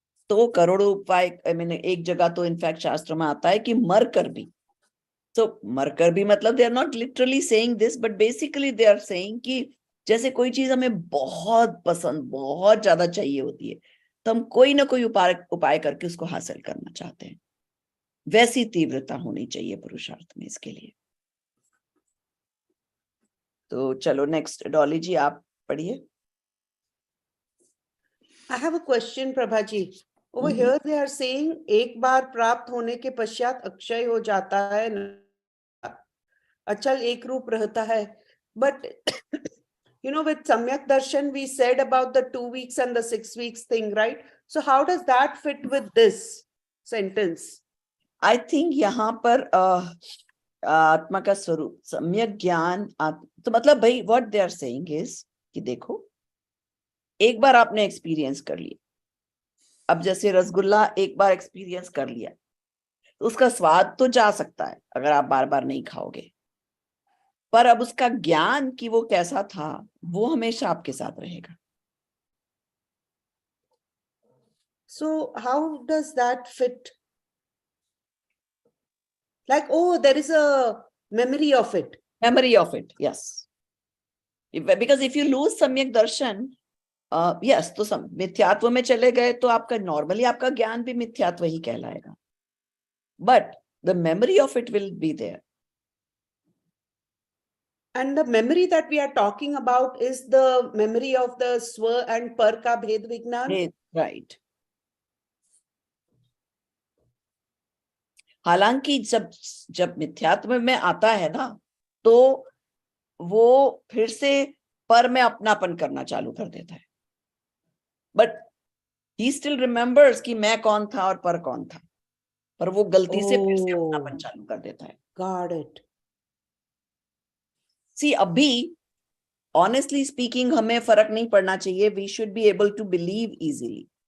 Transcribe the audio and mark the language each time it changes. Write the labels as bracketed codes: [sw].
[hi] तो करोड़ों उपाय, मैंने एक जगह तो इनफैक्ट शास्त्र में आता है कि मरकर भी, तो मरकर भी मतलब [en] they are not literally saying this, but basically they are saying [hi] कि जैसे कोई चीज हमें बहुत पसंद, बहुत ज्यादा चाहिए होती है, तो हम कोई ना कोई उपाय करके उसको हासिल करना चाहते हैं, वैसी तीव्रता होनी चाहिए पुरुषार्थ में इसके लिए। तो चलो नेक्स्ट, डॉली जी आप पढ़िए। [en] I have a question, Prabha ji. Over here they are saying [hi] एक बार प्राप्त होने के पश्चात अक्षय हो जाता है, अचल एक रूप रहता है, [en] but you know with Samyak Darshan we said about the 2 weeks and the 6 weeks thing, right? So how does that fit with this sentence? I think [hi] यहाँ पर आत्मा का स्वरूप सम्यक ज्ञान, तो मतलब भाई [en] what they are saying is [hi] कि देखो एक बार आपने एक्सपीरियंस कर लिया, अब जैसे रसगुल्ला एक बार एक्सपीरियंस कर लिया तो उसका स्वाद तो जा सकता है अगर आप बार बार नहीं खाओगे, पर अब उसका ज्ञान कि वो कैसा था वो हमेशा आपके साथ रहेगा। [en] So how does that fit? Like, oh, there is a memory of it. Memory of it, yes. Because if you lose [hi] सम्यक दर्शन, yes, तो मिथ्यात्व में चले गए तो आपका नॉर्मली आपका ज्ञान भी मिथ्यात्व ही कहलाएगा. [en] But the memory of it will be there. And the memory that we are talking about is the memory of the swa and [hi] par ka bhed vignan. [en] Right. [hi] हालांकि जब मिथ्यात्व में आता है ना, तो वो फिर से पर में अपनापन करना चालू कर देता है. [en] but he still remembers [hi] कि मैं कौन था और पर कौन था, पर वो गलती से फिर से अपनापन चालू कर देता है. [en] Got it. [hi] See, अभी [en] honestly speaking [hi] हमें फर्क नहीं पड़ना चाहिए. [en] We should be able to believe easily.